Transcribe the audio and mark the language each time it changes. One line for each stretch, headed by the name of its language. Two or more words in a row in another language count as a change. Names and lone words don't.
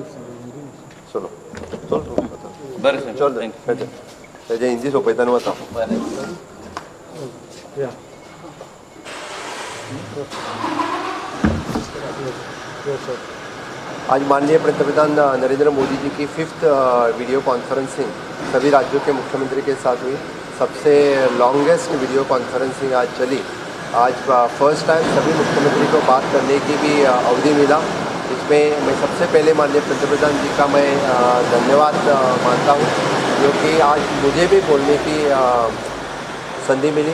Hindi: चलो चल
Konkani: बरें सर चल तेजे हिंदी सोपयताना वता.
Hindi: आज माननीय पंतप्रधान नरेंद्र मोदी जी की 5th
English: video conferencing
Hindi: सभी राज्यों के मुख्यमंत्री के साथ हुई. सबसे
English: longest video conferencing
Hindi: आज चली. आज
English: first time
Hindi: सभी मुख्यमंत्री को बात करने की भी अवधि मिला. इसमें मैं सबसे पहले माननीय पंतप्रधान जी का मैं धन्यवाद मानता हूँ क्योंकि आज मुझे भी बोलने की संधि मिली.